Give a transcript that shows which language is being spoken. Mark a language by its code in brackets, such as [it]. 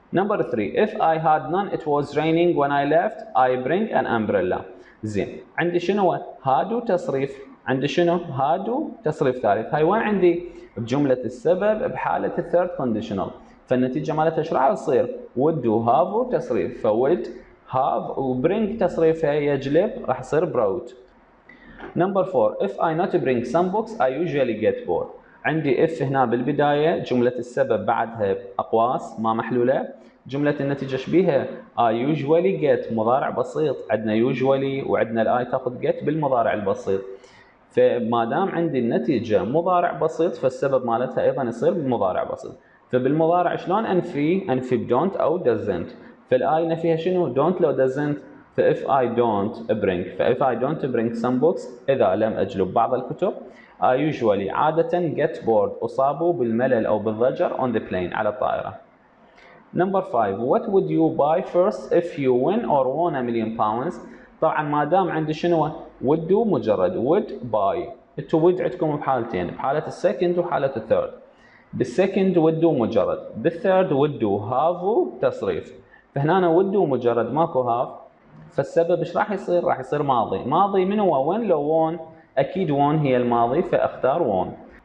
[en] Number 3 if I had none it was raining when I left I bring an umbrella. [ar] زين، عندي شنو؟ هادو تصريف، عندي شنو؟ هادو تصريف ثالث. هاي وين عندي؟ بجملة السبب بحالة الثيرد conditional، فالنتيجة مالتها ايش راح تصير؟ would have تصريف، فwould have وbring تصريفها يجلب راح يصير brought. [en] Number 4 if I not bring some books I usually get bored. [ar] عندي if هنا بالبداية، جملة السبب بعدها أقواس ما محلولة، جملة النتيجة ايش بيها؟ I usually get مضارع بسيط، عندنا usually وعندنا الآي تاخذ get بالمضارع البسيط، فما دام عندي النتيجة مضارع بسيط فالسبب مالتها أيضا يصير بمضارع بسيط. فبالمضارع شلون انفي بدونت او doesn't. فالاي نفيها شنو؟ don't لو doesn't. ف [en] if I don't bring some books [ar] اذا لم اجلب بعض الكتب I usually عادة [en] get bored [ar] اصاب بالملل او بالضجر [en] on the plane [ar] على الطائرة. [en] Number 5 what would you buy first if you win or won £1,000,000. [ar] طبعا ما دام عندي شنو؟ would مجرد would buy. انتوا would عندكم بحالتين، بحالة السكند وحالة الثيرد. بالسكند would مجرد، بالثيرد would have تصريف، فهنا would مجرد ماكو have، فالسبب ايش راح يصير؟ راح يصير ماضي. ماضي من هو؟ وين؟ لو وون، اكيد وون هي الماضي فاختار وون.